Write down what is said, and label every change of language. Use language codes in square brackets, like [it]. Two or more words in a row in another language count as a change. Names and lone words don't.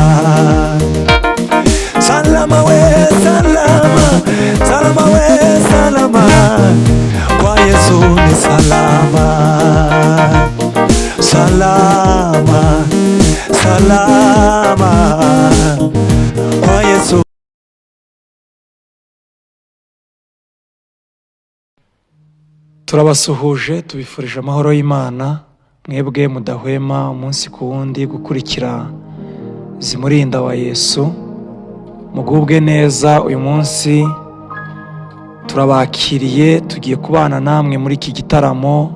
[sw] Salama we salama, salama we salama, kwa Yesu ni salama. Salama, salama, kwa Yesu. [rw] Turabasuhuje, tubifurije amahoro y'Imana, mwebwe mudahwema umunsi ku wundi gukurikira Zimurinda wa Yesu. Mugubwe neza, uyu munsi turabakiriye, tugiye kubana namwe muri iki gitaramo.